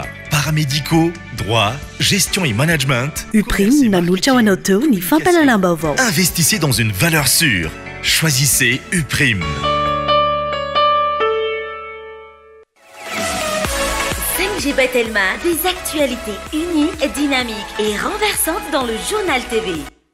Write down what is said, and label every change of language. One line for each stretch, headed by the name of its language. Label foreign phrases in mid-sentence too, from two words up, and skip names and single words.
French: Paramédicaux, droit, gestion et management.
Malagasy: UPRIM nanolotra ho anao teo ny fampahalalam-baovao.
French: Investissez dans une valeur sûre. Choisissez UPRIM. 5G Batelma, des actualités unies, dynamiques et renversantes dans le journal TV.